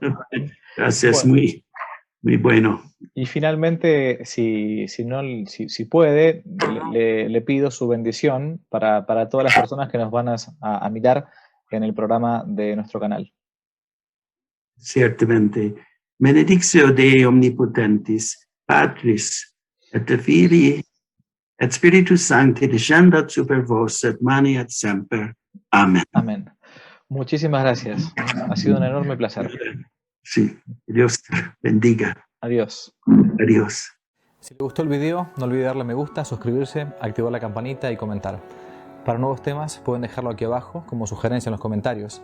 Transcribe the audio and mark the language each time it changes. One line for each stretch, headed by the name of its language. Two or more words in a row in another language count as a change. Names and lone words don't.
Spanish: Gracias, Bueno, muy bueno. y finalmente, si puede, le pido su bendición para todas las personas que nos van a mirar en el programa de nuestro canal. Ciertamente.
Latin: Benedictio Dei omnipotentis, Patris, et Filii, et Spiritus Sancti, descendat super vos, et mani et semper.
Spanish: Amén. Amén. Muchísimas gracias. Ha sido un enorme placer. Sí, Dios bendiga. Adiós. Adiós. Si le gustó el video, no olvide darle me gusta, suscribirse, activar la campanita y comentar. Para nuevos temas pueden dejarlo aquí abajo como sugerencia en los comentarios.